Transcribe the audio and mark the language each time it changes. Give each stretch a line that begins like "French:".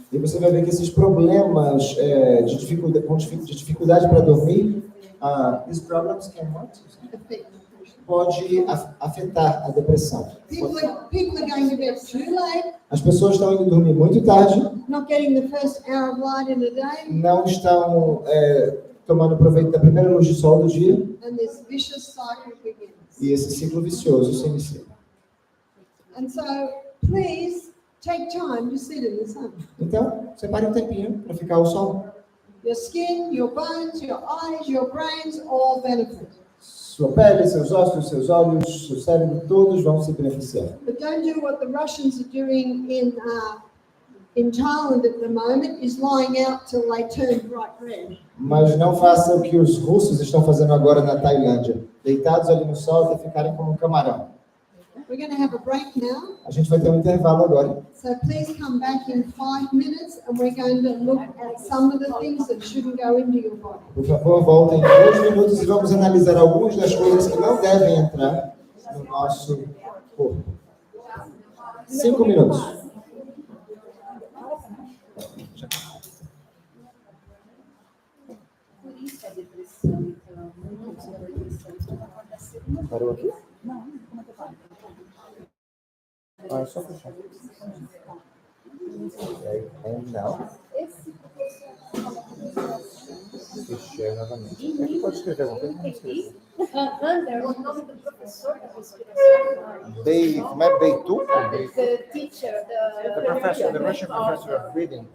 Portuguese: E você vai ver que esses problemas de dificuldade para dormir,
English: these problems can what? Affect depression.
Portuguese: Pode afetar a depressão.
English: People are going to bed too late,
Portuguese: As pessoas estão indo dormir muito tarde,
English: not getting the first hour of light in the day,
Portuguese: não estão tomando proveito da primeira luz de sol do dia,
English: and this vicious cycle begins.
Portuguese: e esse ciclo vicioso se inicia.
English: And so, please take time to sit in the sun.
Portuguese: Então, separe um tempinho para ficar ao sol.
English: Your skin, your bones, your eyes, your brains all benefit.
Portuguese: Sua pele, seus ossos, seus olhos, seu cérebro, todos vão se beneficiar.
English: But don't do what the Russians are doing in Thailand at the moment, is lying out till they turn bright red.
Portuguese: Mas não faça o que os russos estão fazendo agora na Tailândia, deitados ali no sol até ficarem como um camarão.
English: We're going to have a break now,
Portuguese: A gente vai ter um intervalo agora.
English: so please come back in 5 minutes and we're going to look at some of the things that shouldn't go into your body.
Portuguese: Por favor, voltem em 2 minutos e vamos analisar algumas das coisas que não devem entrar no nosso corpo. 5 minutos. Por isso a depressão, então, muitos da depressão estão acontecendo. Parou aqui? Não, como é que eu falo? É só fechar. Não. Fechei novamente. Pode escrever alguma coisa? Não escrever. Under, o nome do professor da respiração. Como é Beitu?
English: The teacher, The Russian professor of reading.